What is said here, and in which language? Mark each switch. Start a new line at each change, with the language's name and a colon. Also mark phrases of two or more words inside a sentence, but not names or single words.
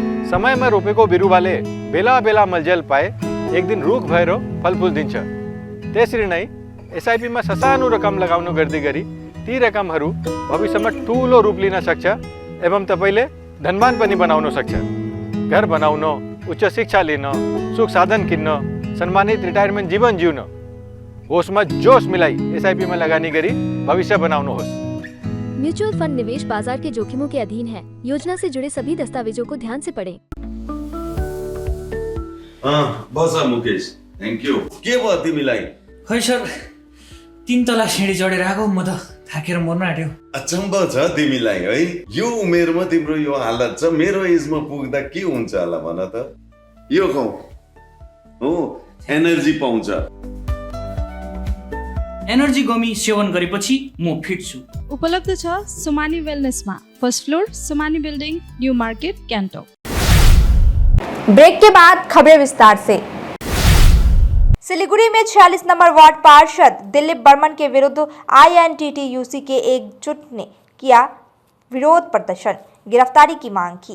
Nepali: समय में रोपेको बिरुवाले बेला बेला मलजल पाए एक दिन रुख भएर फलफुल दिन्छ। त्यसरी नै एसआइपीमा ससानो रकम लगाउनु गर्दै गरी ती रकमहरू भविष्यमा ठुलो रूप लिन सक्छ एवं तपाईले धनवान पनि बनाउन सक्छ। घर बनाउन, उच्च शिक्षा लिन, सुख साधन किन्न, सम्मानित रिटायरमेन्ट जीवन जिउन होसमा जोश मिलाई एसआईपी में लगानी गरी भविष्य बनाउनुहोस्।
Hindi: म्यूचुअल फंड निवेश बाजार के जोखिमों के अधीन है। योजना से जुड़े सभी दस्तावेजों को ध्यान से पढ़ें।
Nepali: बस मुकेश,
English: thank you.
Nepali: के भयो तिमीलाई? खै सर, 3 तला सिँढी चढेर आएको, म त थाकेर मर्न आँट्यो। अचम्म छ तिमीलाई है। यो उमेरमा तिम्रो यो हालत छ, मेरो एजमा पुग्दा के हुन्छ होला भन त। यो खाऊ हो, एनर्जी पाउँछ। एनर्जी गमी सेवन गरेपछि म फिट छु। उपलब्ध छ सोमानी वेलनेसमा,
English: first floor,
Nepali: सोमानी बिल्डिंग, न्यू मार्केट, कैंटो।
Hindi: ब्रेक के बाद खबरें विस्तार से। सिलीगुड़ी में 46 नंबर वार्ड पार्षद दिलीप बर्मन के विरुद्ध INTTUC के एकजुट ने किया विरोध प्रदर्शन, गिरफ्तारी की मांग की।